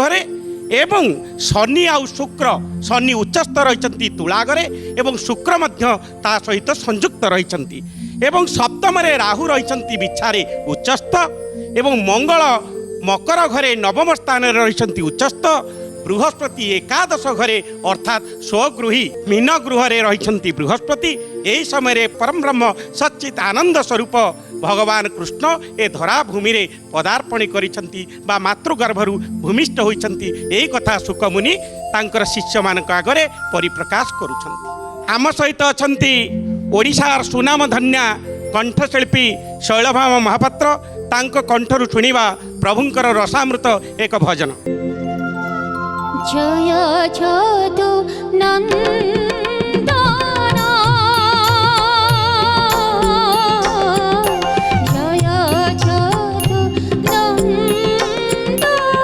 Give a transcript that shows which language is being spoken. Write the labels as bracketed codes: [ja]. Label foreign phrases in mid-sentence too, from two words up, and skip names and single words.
[or] ରେ ଏବଂ ଶନି ଆଉ ଶୁକ୍ର ଶନି ଉଚ୍ଚସ୍ଥ ରହିଛନ୍ତି ତୁଳା ଘରେ ଏବଂ ଶୁକ୍ର ମଧ୍ୟ ତା ସହିତ ସଂଯୁକ୍ତ ରହିଛନ୍ତି ଏବଂ ସପ୍ତମ ରେ ରାହୁ ରହିଛନ୍ତି ବିଛାରେ ଉଚ୍ଚସ୍ଥ ଏବଂ ମଙ୍ଗଳ ମକର ଘରେ ନବମ ସ୍ଥାନ ରେ ରହିଛନ୍ତି ଉଚ୍ଚସ୍ଥ ବୃହସ୍ପତି ଏକାଦଶ ଘରେ ଅର୍ଥାତ ସ୍ୱଗୃହୀ ମୀନ ଗୃହ ରେ ରହିଛନ୍ତି ବୃହସ୍ପତି ଏହି ସମୟ ରେ ପରମ ବ୍ରହ୍ମ ସଚ୍ଚିତ ଆନନ୍ଦ ସ୍ୱରୂପ ଭଗବାନ କୃଷ୍ଣ ଏ ଧରା ଭୂମି ରେ ପଦାର୍ପଣ କରିଛନ୍ତି ବା ମାତୃଗର୍ଭରୁ ଭୂମିଷ୍ଠ ହୋଇଛନ୍ତି ଏହି କଥା ଶୁକ ମୁନି ତାଙ୍କର ଶିଷ୍ୟ ମାନଙ୍କ ଆଗରେ ପରିପ୍ରକାଶ କରୁଛନ୍ତି। ଆମ ସହିତ ଅଛନ୍ତି ଓଡ଼ିଶାର ସୁନାମ ଧନ୍ୟା କଣ୍ଠଶିଳ୍ପୀ ଶୈଳଭାମ ମହାପାତ୍ର ତାଙ୍କ କଣ୍ଠରୁ ଶୁଣିବା ପ୍ରଭୁଙ୍କର ରସାମୃତ ଏକ ଭଜନ। ଜୟ ଯଦୁ ନନ୍ଦନା ଜୟ ଯଦୁ ନନ୍ଦନା